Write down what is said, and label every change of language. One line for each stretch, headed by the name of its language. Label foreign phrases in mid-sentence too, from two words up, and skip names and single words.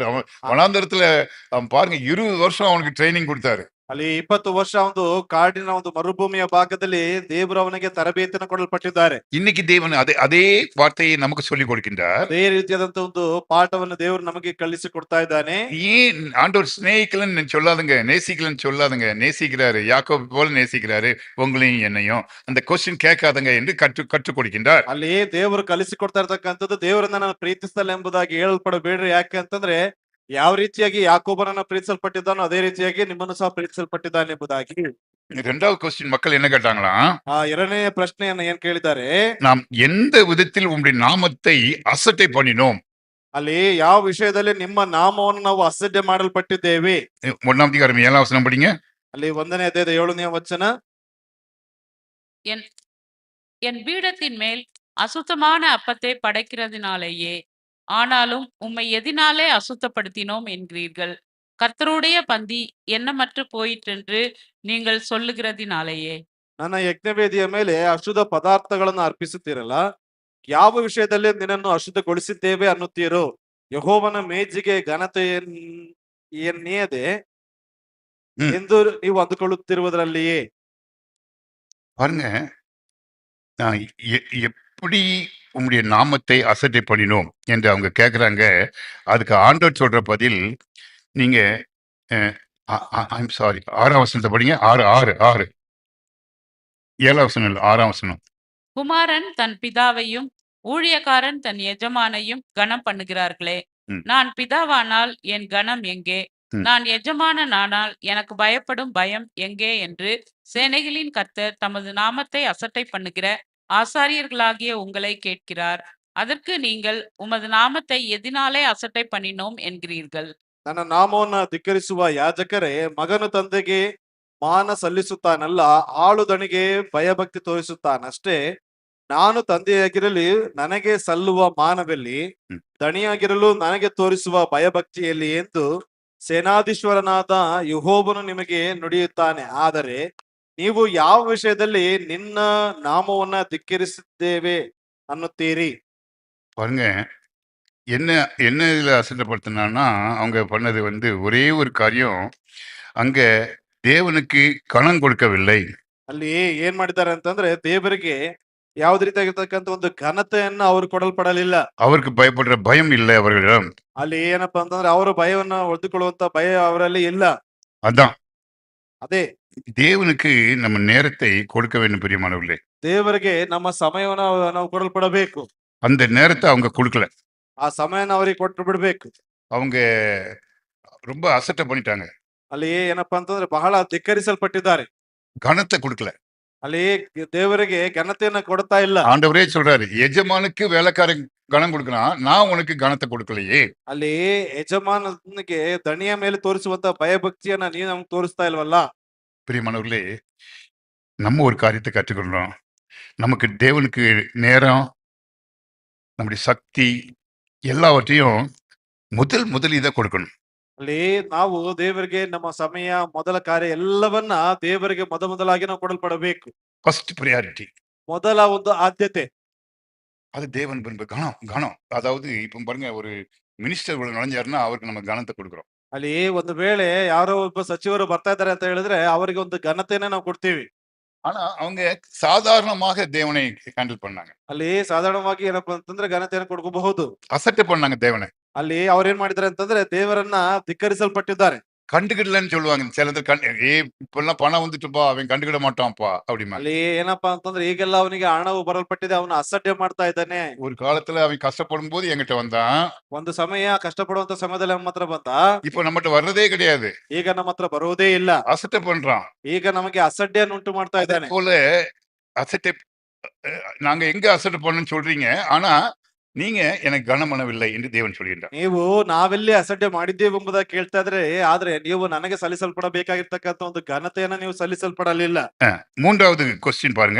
Tamil: அவன் வனாந்தரத்துல பாருங்க 20 வருஷம் அவனுக்கு ட்ரைனிங் கொடுத்தாரு.
Kannada: ಅಲ್ಲಿ 20 ವರ್ಷ ಒಂದು ಕಾಡಿನ ಒಂದು ಮರುಭೂಮಿಯ ಭಾಗದಲ್ಲಿ ದೇವರು ಅವನಿಗೆ ತರಬೇತಿಯನ್ನು ಕೊಡಲ್ಪಟ್ಟಿದ್ದಾರೆ.
Tamil: இன்னைக்கு தேவன் அதே வார்த்தையை நமக்கு சொல்லிக் கொடுக்கின்றார்.
Kannada: ಅದೇ ರೀತಿಯಾದಂತ ಒಂದು ಪಾಠವನ್ನು ದೇವರು ನಮಗೆ ಕಲಿಸಿ ಕೊಡ್ತಾ ಇದ್ದಾನೆ.
Tamil: ஏன் ஆண்டவர் சிநேகிக்கலன்னு சொல்லாதுங்க, நேசிக்கலன்னு சொல்லாதுங்க. நேசிக்கிறாரு, யாக்கோபு போல நேசிக்கிறாரு உங்களையும் என்னையும். அந்த கொஸ்டின் கேட்காதங்க என்று கற்றுக் கொடுக்கின்றார்.
Kannada: ಅಲ್ಲಿ ದೇವರು ಕಲಿಸಿ ಕೊಡ್ತಾ ಇರ್ತಕ್ಕಂಥದ್ದು, ದೇವರನ್ನ ನಾನು ಪ್ರೀತಿಸಲ್ಲ ಎಂಬುದಾಗಿ ಹೇಳಲ್ಪಡಬೇಡ್ರಿ. ಯಾಕೆ ಅಂತಂದ್ರೆ ಯಾವ ರೀತಿಯಾಗಿ ಯಾಕೋಬನನ್ನ ಪ್ರೀತಿಸಲ್ಪಟ್ಟಿದ್ದಾನೋ ಅದೇ ರೀತಿಯಾಗಿ ನಿಮ್ಮನ್ನು ಸಹ ಪ್ರೀತಿಸಲ್ಪಟ್ಟಿದ್ದಾನೆ ಎಂಬುದಾಗಿ.
Tamil: 2வது கொஸ்டின் மக்கள் என்ன கேட்டாங்களாம்?
Kannada: ಎರಡನೇ ಪ್ರಶ್ನೆಯನ್ನ ಏನ್ ಕೇಳಿದ್ದಾರೆ?
Tamil: நாம் எந்த விதத்தில் உம்முடைய நாமத்தை அசட்டை பண்ணினோம்?
Kannada: ಅಲ್ಲಿ ಯಾವ ವಿಷಯದಲ್ಲಿ ನಿಮ್ಮ ನಾಮವನ್ನು ನಾವು ಅಸಡ್ಡೆ ಮಾಡಲ್ಪಟ್ಟಿದ್ದೇವೆ?
Tamil: 1ஆம் அதிகாரம் 7ஆம் வசனம் படிங்க.
Kannada: ಅಲ್ಲಿ 1ನೇ ಅಧ್ಯಾಯದ 7ನೇ ವಚನ.
Tamil: என் பீடத்தின் மேல் அசுத்தமான அப்பத்தை படைக்கிறதினாலேயே, ஆனாலும் உம்மை எதினாலே அசுத்தப்படுத்தினோம் என்கிறீர்கள். கர்த்தருடைய பந்தி எண்ணமற்று போயிற்றென்று நீங்கள் சொல்லுகிறதினாலேயே.
Kannada: ನನ್ನ ಯಜ್ಞವೇದಿಯ ಮೇಲೆ ಅಶುದ್ಧ ಪದಾರ್ಥಗಳನ್ನು ಅರ್ಪಿಸುತ್ತೀರಲ್ಲ, ಯಾವ ವಿಷಯದಲ್ಲಿ ನಿನ್ನನ್ನು ಅಶುದ್ಧಗೊಳಿಸಿದ್ದೇವೆ ಅನ್ನುತ್ತೀರೋ? ಯೆಹೋವನ ಮೇಜಿಗೆ ಘನತೆಯನ್ನೇದೆ ಎಂದು ನೀವು ಅಂದುಕೊಳ್ಳುತ್ತಿರುವುದರಲ್ಲಿಯೇ.
Tamil: பாருங்க, நான் எப்படி உம்முடைய நாமத்தை அசட்டை பண்ணினோம் என்று அவங்க கேட்குறாங்க. அதுக்கு ஆண்டவர் சொல்ற பதில், நீங்க
English: I'm sorry
Tamil: 6ஆம் வசனத்தை படிங்க. 6 7ஆம் வசனம் இல்லை, 6ஆம் வசனம். குமாரன் தன் பிதாவையும் ஊழியக்காரன் தன் எஜமானையும் கனம் பண்ணுகிறார்களே, நான் பிதாவானால் என் கனம் எங்கே? நான் எஜமானனானால் எனக்கு பயப்படும் பயம் எங்கே என்று சேனைகளின் கர்த்தர் தமது நாமத்தை அசட்டை பண்ணுகிற ஆசாரியர்களாகிய உங்களை கேட்கிறார். அதற்கு நீங்கள் உமது நாமத்தை எதினாலே அசட்டை பண்ணினோம் என்கிறீர்கள்.
Kannada: ನನ್ನ ನಾಮವನ್ನ ಧಿಕ್ಕರಿಸುವ ಯಾಜಕರೇ, ಮಗನು ತಂದೆಗೆ ಮಾನ ಸಲ್ಲಿಸುತ್ತಾನಲ್ಲ, ಆಳುದಣಿಗೆ ಭಯಭಕ್ತಿ ತೋರಿಸುತ್ತಾನಷ್ಟೇ. ನಾನು ತಂದೆಯಾಗಿರಲಿ ನನಗೆ ಸಲ್ಲುವ ಮಾನವೆಲ್ಲಿ? ದಣಿಯಾಗಿರಲು ನನಗೆ ತೋರಿಸುವ ಭಯಭಕ್ತಿಯಲ್ಲಿ ಎಂದು ಸೇನಾಧೀಶ್ವರನಾದ ಯೆಹೋವನು ನಿಮಗೆ ನುಡಿಯುತ್ತಾನೆ. ಆದರೆ ನೀವು ಯಾವ ವಿಷಯದಲ್ಲಿ ನಿನ್ನ ನಾಮವನ್ನ ಧಿಕ್ಕರಿಸಿದ್ದೇವೆ ಅನ್ನುತ್ತೀರಿ?
Tamil: பாருங்க, என்ன என்ன இதுல அசட்டப்படுத்தினான்னா, அவங்க பண்ணது வந்து ஒரே ஒரு காரியம், அங்க தேவனுக்கு கனம் கொடுக்கவில்லை.
Kannada: ಅಲ್ಲಿ ಏನ್ ಮಾಡಿದ್ದಾರೆ ಅಂತಂದ್ರೆ ದೇವರಿಗೆ ಯಾವ್ದು ರೀತಿಯಾಗಿರ್ತಕ್ಕಂಥ ಒಂದು ಘನತೆಯನ್ನ ಅವರು ಕೊಡಲ್ಪಡಲಿಲ್ಲ.
Tamil: அவருக்கு பயப்படுற பயம் இல்லை அவர்களிடம்.
Kannada: ಅಲ್ಲಿ ಏನಪ್ಪಾ ಅಂತಂದ್ರೆ ಅವರು ಭಯವನ್ನ ಹೊಡೆದುಕೊಳ್ಳುವಂತ ಭಯ ಅವರಲ್ಲಿ ಇಲ್ಲ.
Tamil: அதான்
Kannada: ಅದೇ
Tamil: தேவனுக்கு நம்ம நேரத்தை கொடுக்க வேண்டும் பிரியமானவர்களே.
Kannada: ದೇವರಿಗೆ ನಮ್ಮ ಸಮಯವನ್ನ ನಾವು ಕೊಡಲ್ಪಡಬೇಕು.
Tamil: அந்த நேரத்தை அவங்க கொடுக்கல.
Kannada: ಆ ಸಮಯನ ಅವರಿಗೆ ಕೊಟ್ಟು ಬಿಡ್ಬೇಕು.
Tamil: அவங்க ரொம்ப அசட்டை பண்ணிட்டாங்க.
Kannada: ಅಲ್ಲಿ ಏನಪ್ಪಾ ಅಂತಂದ್ರೆ ಬಹಳ ಧಿಕ್ಕರಿಸಲ್ಪಟ್ಟಿದ್ದಾರೆ.
Tamil: கனத்தை கொடுக்கல.
Kannada: ಅಲ್ಲಿ ದೇವರಿಗೆ ಘನತೆಯನ್ನ ಕೊಡ್ತಾ ಇಲ್ಲ.
Tamil: ஆண்டவரே சொல்றாரு, எஜமானுக்கு வேலைக்காரன் கனம் கொடுக்கணும், நான் உனக்கு கனத்தை கொடுக்கலையே.
Kannada: ಅಲ್ಲಿ ಯಜಮಾನನಿಗೆ ದಣಿಯ ಮೇಲೆ ತೋರಿಸುವಂತ ಭಯಭಕ್ತಿಯನ್ನ ನೀನು ನಮ್ಗೆ ತೋರಿಸ್ತಾ ಇಲ್ವಲ್ಲ.
Tamil: பிரியமானவர்களே, நம்ம ஒரு காரியத்தை கற்றுக்கொள்றோம். நமக்கு தேவனுக்கு நேரம், நம்முடைய சக்தி எல்லாவற்றையும் முதல் இதை கொடுக்கணும்.
Kannada: ಅಲ್ಲಿ ನಾವು ದೇವರಿಗೆ ನಮ್ಮ ಸಮಯ ಮೊದಲ ಕಾರ್ಯ ಎಲ್ಲವನ್ನ ದೇವರಿಗೆ ಮೊದಲಾಗಿ ನಾವು ಕೊಡಲ್ಪಡಬೇಕು.
English: first priority.
Kannada: ಮೊದಲ ಒಂದು ಆದ್ಯತೆ
Tamil: அது தேவன் விரும்ப கனம். அதாவது இப்ப பாருங்க, ஒரு மினிஸ்டர் உள்ள நுழைஞ்சாருன்னா அவருக்கு நம்ம கனத்தை கொடுக்குறோம்.
Kannada: ಅಲ್ಲಿ ಒಂದು ವೇಳೆ ಯಾರೋ ಒಬ್ಬ ಸಚಿವರು ಬರ್ತಾ ಇದ್ದಾರೆ ಅಂತ ಹೇಳಿದ್ರೆ ಅವರಿಗೆ ಒಂದು ಘನತೆಯನ್ನ ನಾವು ಕೊಡ್ತೀವಿ.
Tamil: ஆனா அவங்க சாதாரணமாக தேவனை ஹேண்டில் பண்ணாங்க.
Kannada: ಅಲ್ಲಿ ಸಾಧಾರಣವಾಗಿ ಏನಪ್ಪಾ ಅಂತಂದ್ರೆ ಘನತೆಯನ್ನು ಕೊಡ್ಕೋಬಹುದು.
Tamil: அசட்டை பண்ணாங்க தேவனை.
Kannada: ಅಲ್ಲಿ ಅವ್ರೇನ್ ಮಾಡಿದಾರೆ ಅಂತಂದ್ರೆ ದೇವರನ್ನ ಧಿಕ್ಕರಿಸಲ್ಪಟ್ಟಿದ್ದಾರೆ.
Tamil: கண்டுக்கிடலன்னு சொல்லுவாங்க. சிலது இப்பெல்லாம் பணம் வந்துட்டுப்பா, அவன் கண்டுக்கிட மாட்டான்ப்பா அப்படிமா.
Kannada: ಅಲ್ಲಿ ಏನಪ್ಪಾ ಅಂತಂದ್ರೆ ಈಗೆಲ್ಲ ಅವನಿಗೆ ಹಣವು ಬರಲ್ಪಟ್ಟಿದೆ, ಅವನು ಅಸಡ್ಡೆ ಮಾಡ್ತಾ ಇದ್ದಾನೆ.
Tamil: ஒரு காலத்துல அவன் கஷ்டப்படும் போது என்கிட்ட வந்தான்.
Kannada: ಒಂದು ಸಮಯ ಕಷ್ಟಪಡುವಂತ ಸಮಯದಲ್ಲಿ ನಮ್ಮ ಹತ್ರ ಬಂದ.
Tamil: இப்ப நம்மகிட்ட வர்றதே கிடையாது.
Kannada: ಈಗ ನಮ್ಮ ಹತ್ರ ಬರುವುದೇ ಇಲ್ಲ.
Tamil: அசட்டை பண்றான்.
Kannada: ಈಗ ನಮಗೆ ಅಸಡ್ಡೆಯನ್ನು ಉಂಟು ಮಾಡ್ತಾ
Tamil: அதே
Kannada: ಇದ್ದಾನೆ.
Tamil: போல அசட்டை நாங்க எங்க அசட்டை பண்ணணும்னு சொல்றீங்க, ஆனா நீங்க எனக்கு கனம் பண்ணவில்லை என்று தேவன் சொல்கின்றார்.
Kannada: ನೀವು ನಾವೆಲ್ಲಿ ಅಸಡ್ಡೆ ಮಾಡಿದ್ದೇವೆ ಎಂಬುದಾಗಿ ಕೇಳ್ತಾ ಇದ್ರೆ, ಆದ್ರೆ ನೀವು ನನಗೆ ಸಲ್ಲಿಸಲ್ಪಡಬೇಕಾಗಿರ್ತಕ್ಕಂಥ ಒಂದು ಘನತೆಯನ್ನ ನೀವು ಸಲ್ಲಿಸಲ್ಪಡಲಿಲ್ಲ.
Tamil: மூன்றாவது கொஸ்டின் பாருங்க.